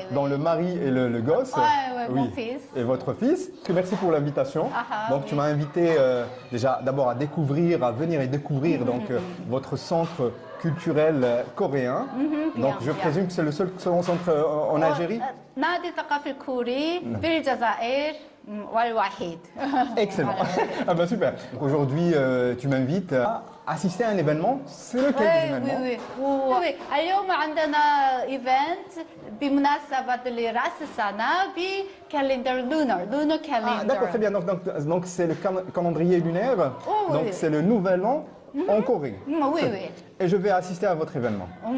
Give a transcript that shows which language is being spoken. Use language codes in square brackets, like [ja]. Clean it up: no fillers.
[fr] dans le mari et le gosse. Ouais, mon fils. Et votre fils. Merci pour l'invitation. Donc, tu m'as invité déjà d'abord à venir et découvrir donc, votre centre culturel coréen. Donc, je présume que c'est le seul centre en Algérie. [ar] نادي الثقافي الكوري في الجزائر والوحيد. [fr] Excellent. Ah ben super. Donc, aujourd'hui, tu m'invites à assister à un événement. C'est lequel événement? oui. [ar] اليوم عندنا ايفنت بمناسبة لرأس السنة بكالندر لونر كالندر. [fr] Ah, d'accord, très bien. Donc c'est le calendrier lunaire. Donc c'est le nouvel an en Corée. Oui. Et je vais assister à votre événement.